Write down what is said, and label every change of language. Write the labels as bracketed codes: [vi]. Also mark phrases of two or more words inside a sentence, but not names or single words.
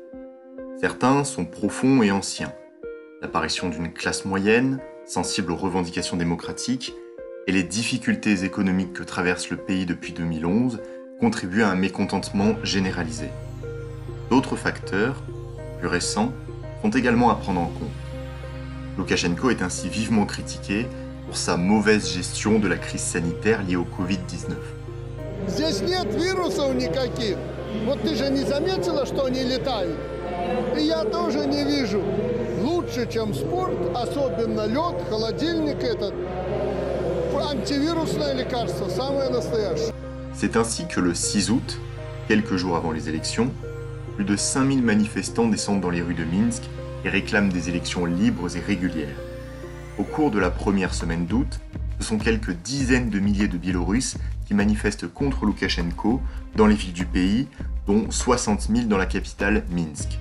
[fr] Certains sont profonds et anciens. L'apparition d'une classe moyenne, sensible aux revendications démocratiques, et les difficultés économiques que traverse le pays depuis 2011 contribuent à un mécontentement généralisé. D'autres facteurs, plus récents, sont également à prendre en compte. Loukachenko est ainsi vivement critiqué pour sa mauvaise gestion de la crise sanitaire liée au Covid-19. [ru] Здесь нет вирусов никаких. Вот ты же не заметила, что они летают? И я тоже не вижу. Лучше, чем спорт, особенно лед, холодильник этот. Антивирусное лекарство, самое настоящее. [fr] C'est ainsi que le 6 août, quelques jours avant les élections, plus de 5000 manifestants descendent dans les rues de Minsk et réclament des élections libres et régulières. Au cours de la première semaine d'août, ce sont quelques dizaines de milliers de Biélorusses qui manifestent contre Loukachenko dans les villes du pays, dont 60 000 dans la capitale Minsk.